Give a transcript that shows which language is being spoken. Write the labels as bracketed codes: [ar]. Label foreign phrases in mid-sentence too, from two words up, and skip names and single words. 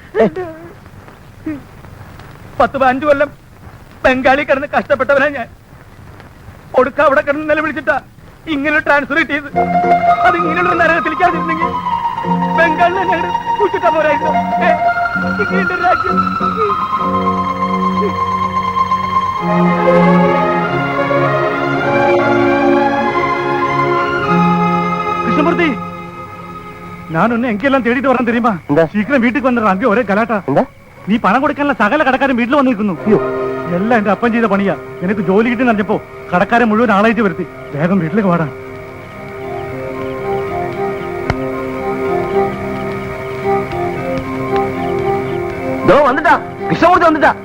[ml] 10-15 കൊല്ലം ബംഗാളി കിടന്ന് കഷ്ടപ്പെട്ടവനാ ഞാൻ. ഒടുക്ക അവിടെ കിടന്ന് നിലവിളിച്ചിട്ടാ ഇങ്ങനെ ട്രാൻസ്ഫർ കിട്ടിയത്. അത് ഇങ്ങനെയുള്ള നരകത്തിലേക്കാതിരുന്നെങ്കിൽ ബംഗാളിൽ തന്നെ കുച്ചിട്ടാ പോരായിരുന്നു. ഇങ്ങനെയുണ്ട് രാജ്യം. [ta] கிருஷ்ணமூர்த்தி, நான் ஒன்னு எங்கெல்லாம் தேடிட்டு வரேன் தெரியுமா? [ml] എന്താ? [ta] சீக்கிரம் வீட்டுக்கு வந்துடுறேன். அங்கே ஒரே கலாட்டா. [ml] എന്താ? നീ പണം കൊടുക്കാനുള്ള സകല കടക്കാരും വീട്ടിൽ വന്ന് നിൽക്കുന്നു. എല്ലാം എന്റെ അപ്പൻ ചെയ്ത പണിയാ. നിനക്ക് ജോലി കിട്ടി അറിഞ്ഞപ്പോ കടക്കാരെ മുഴുവൻ ആളായിട്ട് വരുത്തി. വേഗം വീട്ടിലേക്ക് വാടാ. വന്നിട്ടാ കൃഷ്ണമൂർത്തി വന്നിട്ടാ.